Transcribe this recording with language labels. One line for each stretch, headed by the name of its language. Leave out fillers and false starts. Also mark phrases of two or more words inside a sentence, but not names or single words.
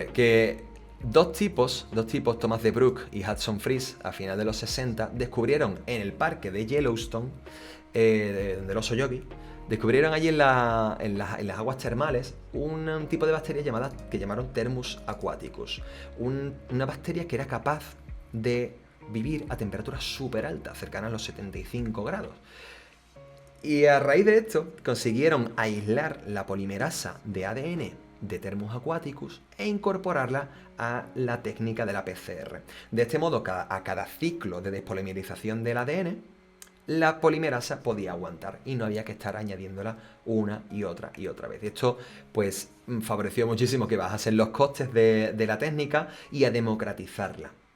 Spanish: Que dos tipos, Thomas de Broek y Hudson Fries, a finales de los 60, descubrieron en el parque de Yellowstone, del oso yogi, descubrieron allí en las aguas termales un tipo de bacteria que llamaron Thermus aquaticus. Una bacteria que era capaz de vivir a temperaturas súper altas, cercanas a los 75 grados. Y a raíz de esto consiguieron aislar la polimerasa de ADN de Thermus aquaticus e incorporarla a la técnica de la PCR. De este modo, a cada ciclo de despolimerización del ADN, la polimerasa podía aguantar y no había que estar añadiéndola una y otra vez. Esto pues favoreció muchísimo que bajasen los costes de la técnica y a democratizarla.